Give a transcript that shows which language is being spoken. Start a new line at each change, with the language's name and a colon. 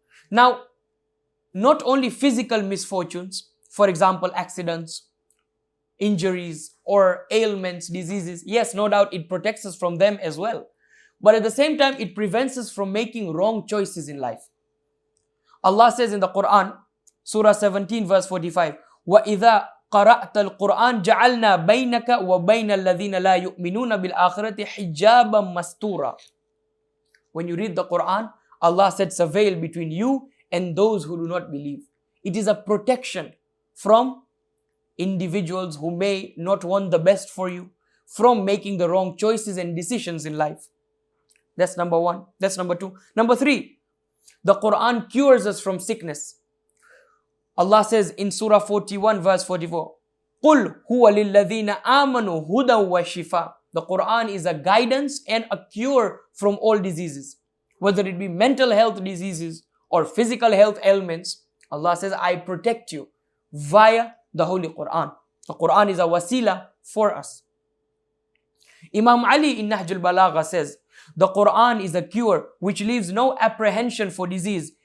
English: Now, not only physical misfortunes, for example, accidents, injuries, or ailments, diseases. Yes, no doubt it protects us from them as well. But at the same time, it prevents us from making wrong choices in life. Allah says in the Quran, Surah 17 verse 45,
Arabic: وَإِذَا قَرَأْتَ الْقُرْآنَ جَعَلْنَا بَيْنَكَ وَبَيْنَ الَّذِينَ لَا يُؤْمِنُونَ بِالْآخِرَةِ حِجَابًا مَسْتُورًا.
English: When you read the Quran, Allah sets a veil between you and those who do not believe. It is a protection from individuals who may not want the best for you, from making the wrong choices and decisions in life. That's number one. That's number two. Number three, the Quran cures us from sickness. Allah says in Surah 41 verse 44,
Arabic: قُلْ هُوَ لِلَّذِينَ آمَنُوا هُدًى وَشِفَاءً.
English: The Quran is a guidance and a cure from all diseases. Whether it be mental health diseases or physical health ailments, Allah says, I protect you via the Holy Quran. The Quran is a wasila for us. Imam Ali in Nahj al-Balagha says, the Quran is a cure which leaves no apprehension for disease.